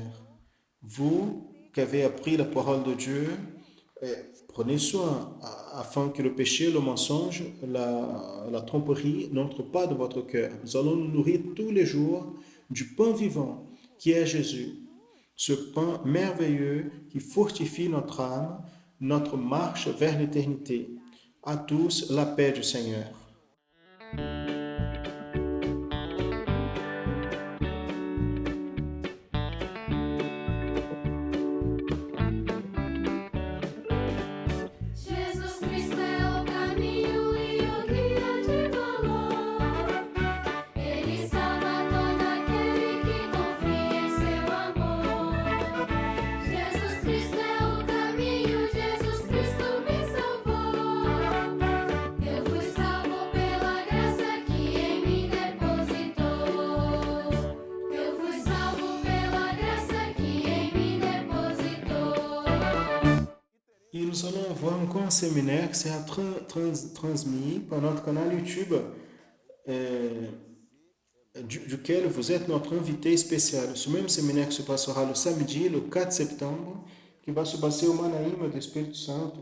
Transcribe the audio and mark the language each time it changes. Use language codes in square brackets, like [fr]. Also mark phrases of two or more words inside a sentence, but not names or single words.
[fr] Vous qui avez appris la parole de Dieu, prenez soin afin que le péché, le mensonge, la tromperie n'entrent pas dans votre cœur. Nous allons nous nourrir tous les jours du pain vivant qui est Jésus. Ce pain merveilleux qui fortifie notre âme, notre marche vers l'éternité. À tous, la paix du Seigneur. [pt] Jesus Cristo é o caminho e o guia de valor. Ele salva todo aquele que confia em seu amor. Jesus Cristo é o caminho, Jesus Cristo me salvou. Eu fui salvo pela graça que em mim depositou. Eu fui salvo pela graça que em mim depositou. [fr] Et nous allons avoir encore un séminaire qui sera transmis par notre canal YouTube, euh, duquel vous êtes notre invité spécial. Ce même séminaire se passera le samedi, le 4 septembre, qui va se passer au Manaïm du Espírito Santo.